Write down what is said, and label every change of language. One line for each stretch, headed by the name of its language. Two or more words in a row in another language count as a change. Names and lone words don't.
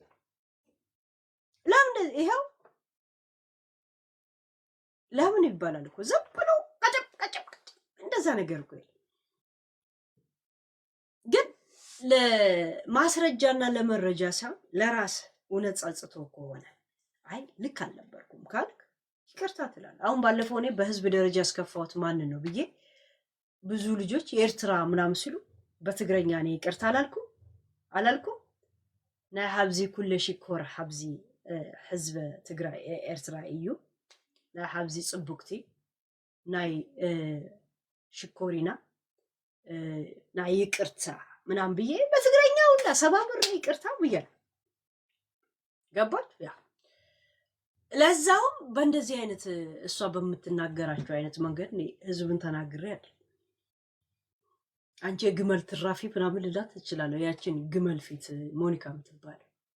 Amharic: ለምን ይኸው ለምን ይባላል እኮ ዝም ብሎ ቀጨብ እንደዛ ነገር እኮ ግን ለማስረጃና ለመረጃ ሳይሆን ለራስ እውነት ጸጽቶ ከሆነ አይ ልክ አልነበርኩም ካልክ ይቅርታ ትላለህ። አሁን ባለፈው እኔ በህዝብ ደረጃ ያስከፋሁት ማንን ነው ብዬ ብዙ ልጆች የኤርትራ ምናምን ሲሉ በትግረኛ እኔ ይቅርታ አላልኩም
Tigrinya: ናይ ሀብዚ ኩለ ሽኮር ሀብዚ ህዝበ ትግራይ ኤርትራ እዩ ናይ ሀብዚ ጽቡቅቲ ናይ ሽኮሪና ናይ ይቅርታ
Amharic: ምናምን ብዬ በትግረኛ ሁላ ሰባብር ይቅርታ ብያለሁ። ገባች? ያ ለዛውም በእንደዚህ አይነት እሷ በምትናገራቸው አይነት መንገድ ህዝብን ተናግሬ ያለ አንቺ የግመል ትራፊ ምናምን ልላት ትችላለህ። ያችን ግመል ፊት ሞኒካ የምትባለው